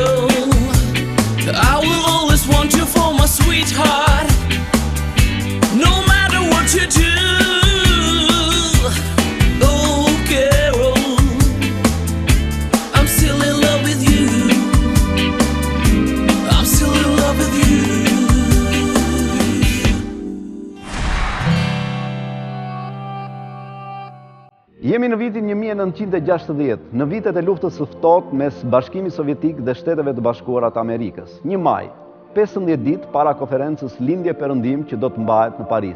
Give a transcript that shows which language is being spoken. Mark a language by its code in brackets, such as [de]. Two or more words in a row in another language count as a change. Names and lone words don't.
[en] I will always want you for my sweetheart, no matter what you do. Oh, Carol, I'm still in love with you. I'm still in love with you. [sq] Jemi në vitin 1960, në vitet e luftës së ftohtë mes Bashkimit Sovjetik dhe Shteteve të Bashkuara të Amerikës. 1 maj, 15 ditë para konferencës Lindje Perëndim që do të mbahet në Paris.